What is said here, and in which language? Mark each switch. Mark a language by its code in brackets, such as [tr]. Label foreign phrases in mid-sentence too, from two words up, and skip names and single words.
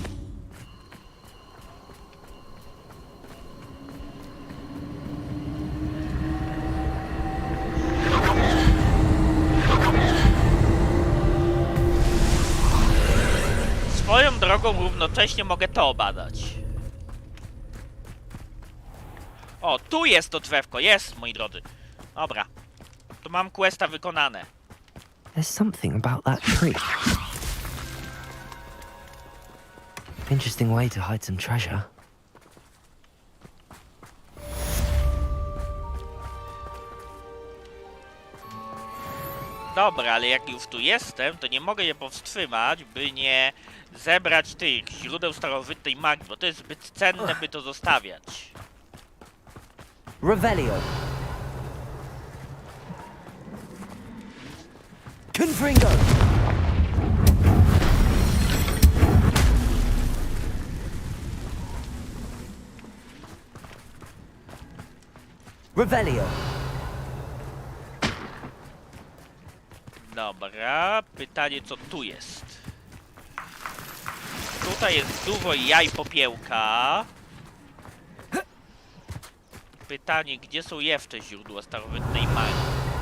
[pl] Swoją drogą równocześnie mogę to obadać. O, tu jest to drzewko, jest, moi drodzy. Dobra, tu mam questa wykonane. [en] There's something about that tree. Interesting way to hide some treasure. [pl] Dobra, ale jak już tu jestem, to nie mogę je powstrzymać, by nie zebrać tych źródeł starożytnej magii, bo to jest zbyt cenne, by to zostawiać. Revelio. Confringo. Revelio. Dobra, pytanie co tu jest. Tutaj jest dużo jaj popiełka. Pytanie, gdzie są jeszcze źródła starożytnej magii?